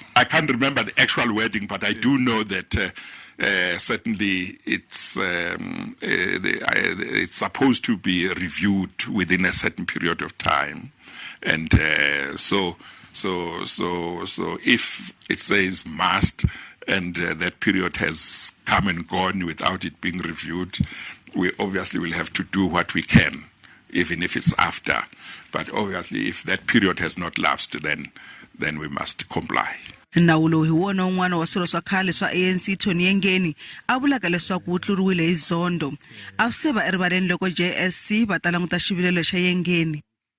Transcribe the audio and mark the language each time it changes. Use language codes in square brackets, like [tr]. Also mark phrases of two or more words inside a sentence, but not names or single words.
[en] I can't remember the actual wording, but I do know that certainly it's supposed to be reviewed within a certain period of time, and so if it says must, and that period has come and gone without it being reviewed, we obviously will have to do what we can, even if it's after. But obviously, if that period has not lapsed, then we must comply. [ts] Nawu lowu hi wona un'wana wa swirho swa khale swa ANC Tony Yengeni a vulaka leswaku wu tluriwile hi Zondo. A swi se va erivaleni loko JSC va ta languta xivilelo xa Yengeni.